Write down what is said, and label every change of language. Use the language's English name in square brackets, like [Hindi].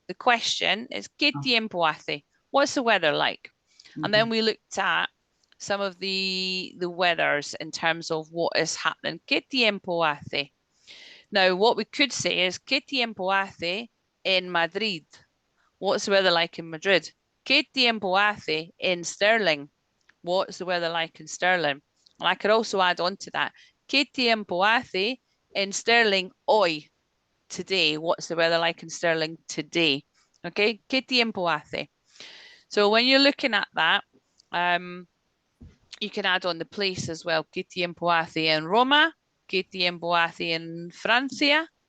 [English] The question is, [Spanish] ¿qué tiempo hace? [English] What's the weather like? And then we looked at some of the weathers in terms of what is happening. [Spanish] ¿Qué tiempo hace? [English] Now, what we could say is, [Spanish] ¿qué tiempo hace en Madrid? [English] What's the weather like in Madrid? [Spanish] ¿Qué tiempo hace in Stirling? [English] What's the weather like in Stirling? And I could also add on to that. [Spanish] ¿Qué tiempo hace in Stirling hoy? [English] Today. What's the weather like in Stirling today? Okay. [Spanish] ¿Qué tiempo hace? [English] So when you're looking at that, you can add on the place as well. [Spanish] ¿Qué tiempo hace en Roma? ¿Qué tiempo hace en Francia?